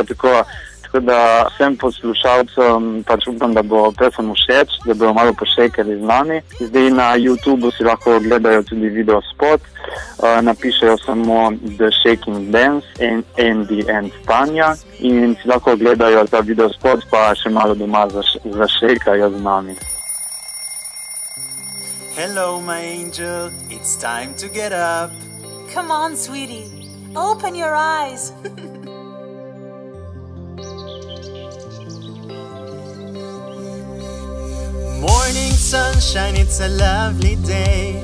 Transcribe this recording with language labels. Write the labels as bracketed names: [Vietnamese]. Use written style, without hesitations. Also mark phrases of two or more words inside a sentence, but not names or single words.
[Slovenian] Tako da vsem poslušalcem pač upam, da bo pesem všeč, da bojo malo pošejkali z nami. Zdaj na YouTubeu si lahko gledajo tudi videospot, napišejo samo The Shaking Dance and Andy and Tanja in si lahko gledajo ta videospot, pa še malo doma zašejkajo z nami. [English] Hello, my angel, it's time to get up. Come on, sweetie, open your eyes. Morning sunshine, it's a lovely day.